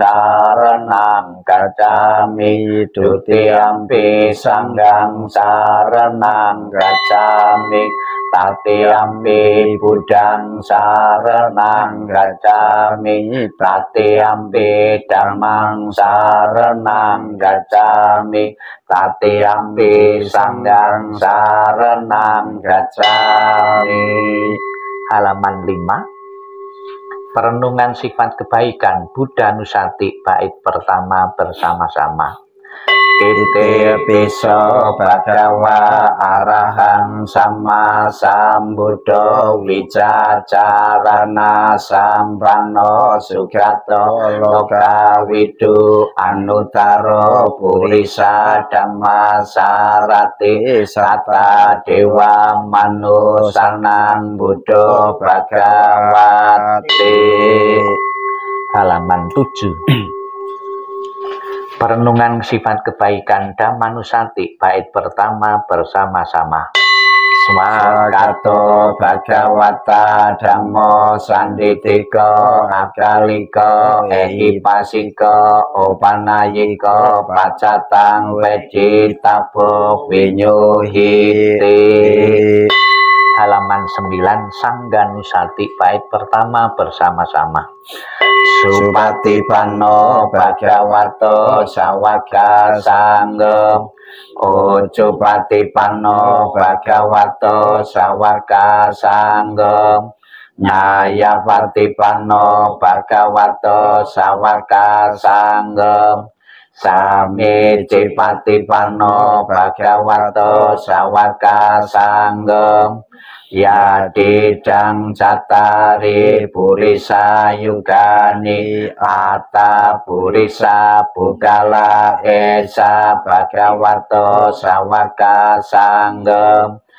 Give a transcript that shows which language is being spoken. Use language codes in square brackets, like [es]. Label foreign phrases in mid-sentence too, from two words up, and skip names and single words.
[pi] saranang gacchami, Dutiyampi Sanghang saranang gacchami, Tatiyampi Buddhang saranang gacchami, Tatiyampi Dhammang saranang gacchami, Tatiyampi Sanghang saranang gacchami. [id] Halaman 5. Perenungan sifat kebaikan Buddha Nusati bait pertama bersama-sama. [pi] Ite piso bhagawa arahang sama sambuddho wicacarana sampanno sugato lokawidu anutaro purisa dhamma sarati sata dewa manusanang buddho bhagawati. [id] Halaman 7. Perenungan sifat kebaikan Dhammanusati bait pertama bersama-sama. [pi] Swagato Bhagavata Dhammo Sanditiko Akaliko Ehipasiko Opanayiko Pacatang Weditabo Vinyuhiti. [id] Halaman 9. Sangganusati bait pertama bersama-sama. [pi] Supatipanno Bhagavato Sawaka Sangham, Ujupatipanno Bhagavato Sawaka Sangham, Nyayapatipanno Bhagavato Sawaka Sangham, Samicipatipanno Bhagavato Sawaka Sangham, Yadidang Cattari Purisa Yugani Atta Purisa Pugala Esa Bhagavato Sawaka Sangham,